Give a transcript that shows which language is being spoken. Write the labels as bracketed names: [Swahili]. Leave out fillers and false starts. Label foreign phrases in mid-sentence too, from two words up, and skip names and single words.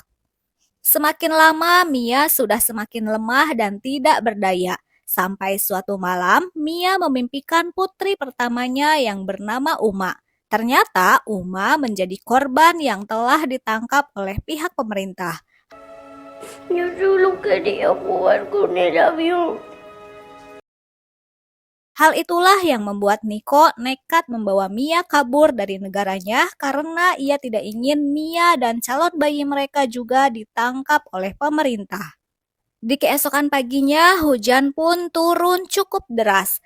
[Indonesian] Semakin lama, Mia sudah semakin lemah dan tidak berdaya. Sampai suatu malam, Mia memimpikan putri pertamanya yang bernama Uma. Ternyata Uma menjadi korban yang telah ditangkap oleh pihak pemerintah. [Spanish] Yo solo quería jugar con el avión. [Indonesian] Hal itulah yang membuat Nico nekat membawa Mia kabur dari negaranya karena ia tidak ingin Mia dan calon bayi mereka juga ditangkap oleh pemerintah. Di keesokan paginya, hujan pun turun cukup deras.